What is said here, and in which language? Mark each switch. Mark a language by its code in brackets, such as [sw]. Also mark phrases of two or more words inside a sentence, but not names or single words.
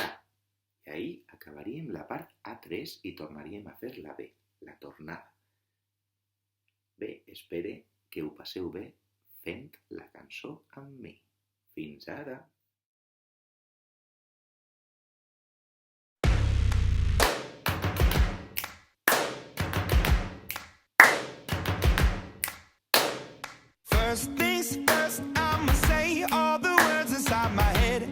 [ca] I ahí acabaríem la part A3 i tornaríem a fer la B, la tornada. Bé, espere que ho passeu bé fent la cançó amb mi. Fins ara! [en] First things first, I'ma say all the words inside my head.